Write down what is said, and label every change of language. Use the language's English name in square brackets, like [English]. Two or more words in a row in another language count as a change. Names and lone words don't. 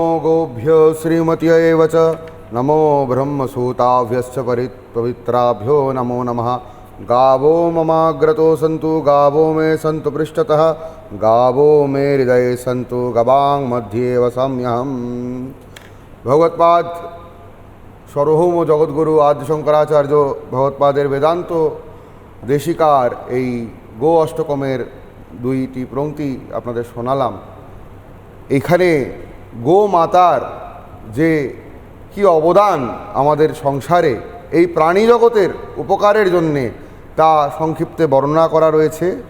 [Sanskrit] गोभ्यो श्रीमत्यै च नमो ब्रह्मसूताभ्यश्च पवित्राभ्यो नमो नमः। गावो ममाग्रतो सन्तु गावो मे सन्तु पृष्ठतः गावो मे हृदये सन्तु गवां मध्ये वसाम्यहम्। [Bangla] भगवत्पाद সর্বভৌম জগৎগুরু আদ্য শঙ্করাচার্য ভগবৎপাদের বেদান্ত দেশিকার এই গো অষ্টকমের দুইটি পংক্তি আপনাদের শোনালাম। এখানে গো মাতার যে কি অবদান আমাদের সংসারে এই প্রাণী জগতের উপকারের জন্যে তা সংক্ষিপ্তে বর্ণনা করা রয়েছে।